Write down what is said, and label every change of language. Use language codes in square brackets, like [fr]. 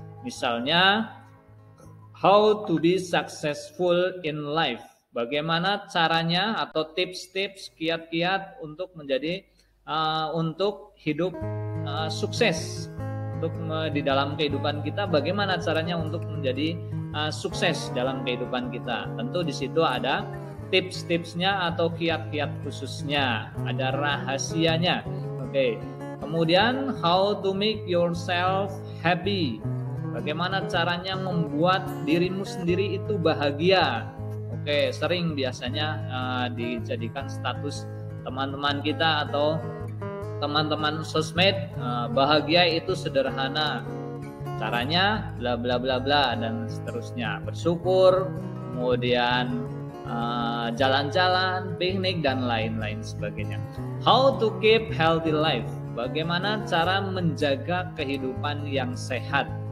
[id] Misalnya, [en] how to be successful in life, [id] bagaimana caranya atau tips-tips, kiat-kiat untuk menjadi untuk hidup sukses. untuk di dalam kehidupan kita, bagaimana caranya untuk menjadi sukses dalam kehidupan kita. Tentu di situ ada tips-tipsnya atau kiat-kiat khususnya, ada rahasianya. Oke. Kemudian [en] how to make yourself happy. [id] Bagaimana caranya membuat dirimu sendiri itu bahagia. Oke, sering biasanya dijadikan status teman-teman kita atau teman-teman sosmed, bahagia itu sederhana. Caranya bla bla bla bla dan seterusnya. Bersyukur, kemudian jalan-jalan, piknik dan lain-lain sebagainya. [en] How to keep healthy life. [id] Bagaimana cara menjaga kehidupan yang sehat.